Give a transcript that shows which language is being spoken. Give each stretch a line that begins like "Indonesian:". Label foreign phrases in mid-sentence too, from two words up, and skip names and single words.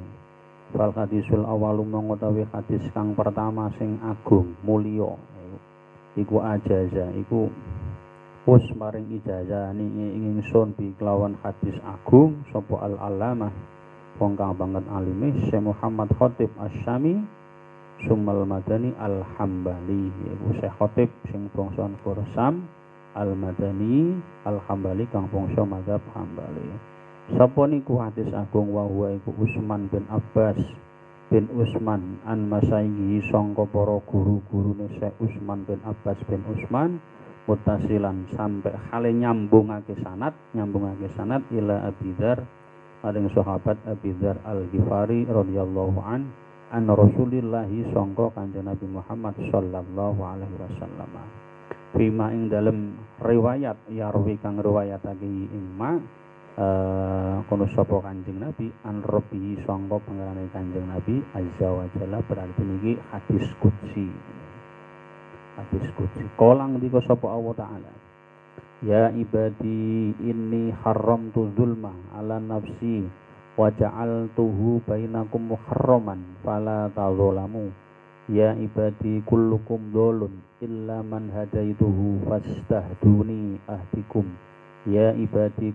Arabic: فالحديث الأول
Javanese: mengutawi hadis kang pertama sing agung mulya iku ajaza iku wis maring ijazah ni ingsun bi kelawan hadis agung sapa al-alamah wong kang banget alime Syekh Muhammad Khatib Asy-Syami Sumal Madani Al-Hambali, yaiku Syekh Khatib sing bangsa negara Syam, Al-Madani Al-Hambali kang bangsa mazhab Hambali. Sapa niku hadis agung
Arabic: وهو
Javanese: iku Utsman bin Abbas bin Utsman
Arabic: عن مشايخ
Javanese: sangka para guru-gurune Syekh Utsman bin Abbas bin Utsman mutasilan sampai hale nyambungake sanad ila Abi Dzar maring sahabat Abi Dzar Al-Ghifari
Arabic: رضي الله عن رسول الله
Javanese: sangka Kanjeng Nabi Muhammad
Arabic: صلى الله عليه وسلم.
Javanese: Fima ing dalem riwayat yarwi kang riwayatake ing ma kono sapa Kanjeng Nabi
Arabic: عن ربي
Javanese: sangka pangerane Kanjeng Nabi
Arabic: عز وجل,
Javanese: berarti niki hadis qudsi. Hadis qudsi kolang dika sapa
Arabic: الله تعالى, يا عبادي إني حرمت الظلم على نفسي وجعلته بينكم محرما فلا تظالموا يا عبادي كلكم ضال إلا من هديته فاستهدوني أهدكم يا عبادي